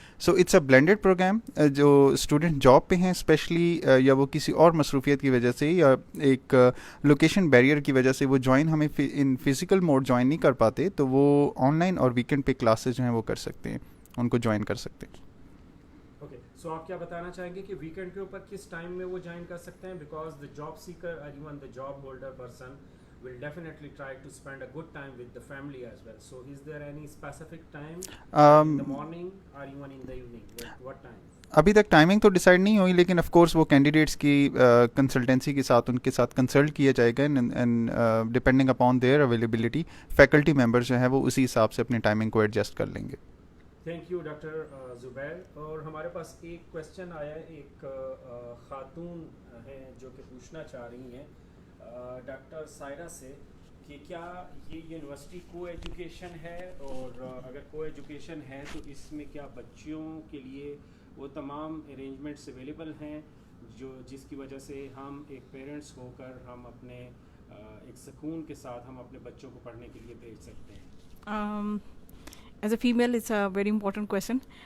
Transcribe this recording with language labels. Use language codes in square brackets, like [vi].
[en] So it's a blended programme. [ur] جو student job پہ ہیں اسپیشلی, یا وہ کسی اور مصروفیت کی وجہ سے یا ایک لوکیشن بیریئر کی وجہ سے وہ جوائن ہمیں ان فزیکل موڈ جوائن نہیں کر پاتے, تو وہ آن لائن اور ویکینڈ پہ کلاسز جو ہیں وہ کر سکتے ہیں, ان کو جوائن کر سکتے ہیں. سو آپ کیا بتانا چاہیں گے کہ ویکینڈ کے اوپر کس ٹائم میں وہ جوائن کر سکتے ہیں؟ [en] Because the job seeker اور even the job holder person will definitely try to spend a good time with the family as well. So is there any specific time in the morning or even in the evening? What time? [ur] ابھی تک timing تو decide نہیں ہوئی, لیکن of course وہ candidates کی consultancy کے ساتھ ان کے ساتھ کنسلٹ کیا جائے گا, [en] and depending upon their availability [ur] faculty member جو ہیں وہ اسی حساب سے اپنی ٹائمنگ کو ایڈجسٹ کر لیں گے. [en] Thank you doctor Zubair. [ur] اور ہمارے پاس ایک کویشچن آیا ہے, ایک خاتون ہیں جو کہ پوچھنا چاہ رہی ہیں ڈاکٹر سائرہ سے کہ کیا یہ یونیورسٹی کو ایجوکیشن ہے, اور اگر کو ایجوکیشن ہے تو اس میں کیا بچوں کے لیے وہ تمام ارینجمنٹس اویلیبل ہیں جو جس کی وجہ سے ہم ایک پیرنٹس ہو کر ہم اپنے ایک سکون کے ساتھ ہم اپنے بچوں کو پڑھنے کے لیے بھیج سکتے ہیں؟ [en] As a female it's a very important question.